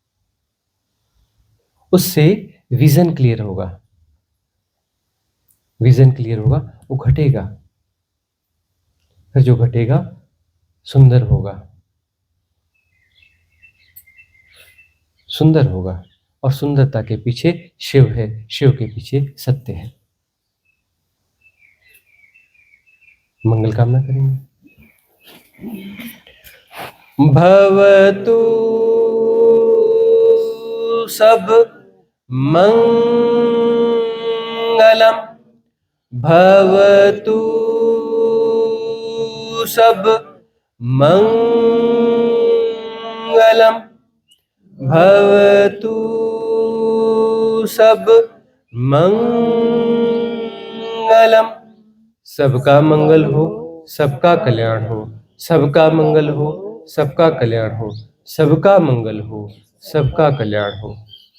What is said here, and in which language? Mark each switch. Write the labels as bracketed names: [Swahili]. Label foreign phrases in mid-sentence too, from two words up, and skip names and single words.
[Hindi] उससे [English] vision clear [Hindi] होगा, [English] vision clear [Hindi] होगा, वो घटेगा, फिर जो घटेगा सुंदर होगा, सुंदर होगा। और सुंदरता के पीछे शिव है, शिव के पीछे सत्य है। मंगल कामना करेंगे। [Pali] भवतु सब मंगलम, भवतु सब मंगलम, भवतु सब मंगलम। [Hindi] सबका मंगल हो, सबका कल्याण हो, सबका मंगल हो, सबका कल्याण हो, सबका मंगल हो, सबका कल्याण हो।